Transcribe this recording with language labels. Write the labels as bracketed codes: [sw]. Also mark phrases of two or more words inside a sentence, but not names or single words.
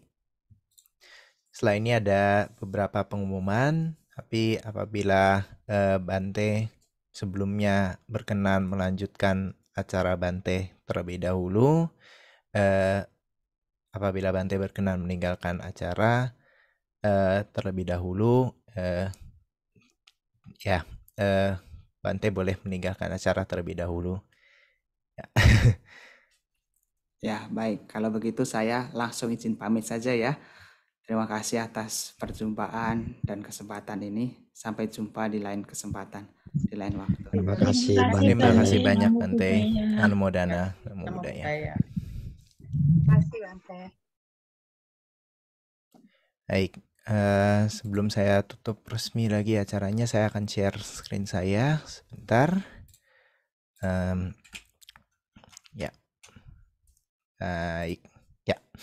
[id] Setelah ini ada beberapa pengumuman, tapi apabila Bante sebelumnya berkenan melanjutkan acara Bante terlebih dahulu, apabila Bante berkenan meninggalkan acara terlebih dahulu, Bante boleh meninggalkan acara terlebih dahulu. Ya. Ya, baik. Kalau begitu saya langsung izin pamit saja ya. Terima kasih atas perjumpaan dan kesempatan ini. Sampai jumpa di lain kesempatan, di lain waktu. Terima kasih Terima Bante. kasih banyak [pi] Namo Bante. Buddhaya. Namo Buddhaya. Namo Namo Buddhaya. Buddhaya. [id] Terima kasih Bante. Baik, sebelum saya tutup resmi lagi acaranya, saya akan share screen saya sebentar. Ya, baik, ya.